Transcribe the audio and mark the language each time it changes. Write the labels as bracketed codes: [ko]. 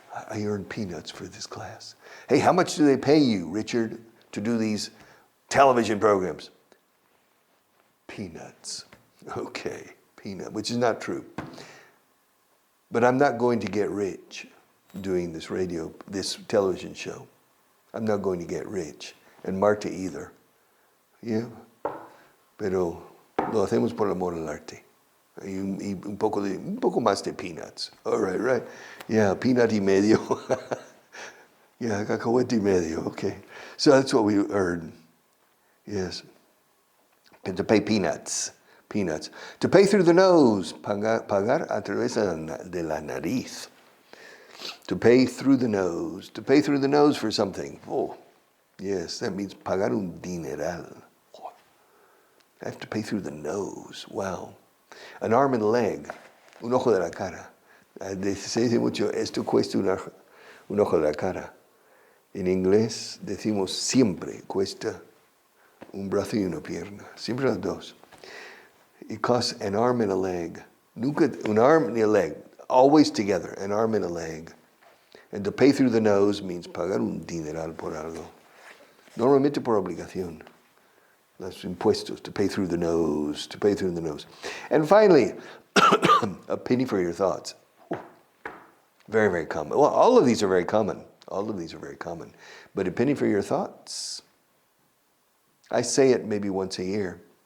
[en] I earned peanuts for this class. Hey, how much do they pay you, Richard, to do these television programs? Peanuts. Okay, which is not true. But I'm not going to get rich doing this television show. I'm not going to get rich. And Marta either. Yeah. [es] Pero lo hacemos por amor al arte. Y un poco más de peanuts. [en] All right. [es] Yeah, peanut y medio. Yeah, cacahuete y medio. Okay. [en] So that's what we earn. Yes. To pay peanuts. To pay through the nose. [es] Pagar a través de la nariz. [en] To pay through the nose. To pay through the nose for something. Oh, yes, that means [es] pagar un dineral. [en] I have to pay through the nose. Wow. An arm and a leg. [es] Un ojo de la cara. Se dice mucho, esto cuesta un ojo de la cara. En inglés decimos siempre cuesta un brazo y una pierna. Siempre las dos. [en] It costs an arm and a leg. [es] Nunca un [en] arm ni a leg. Always together, an arm and a leg. And to pay through the nose means [es] pagar un dineral por algo. Normalmente por obligación. Los impuestos, [en] to pay through the nose. And finally, a penny for your thoughts. Very, very common. Well, all of these are very common. But a penny for your thoughts. I say it maybe once a year.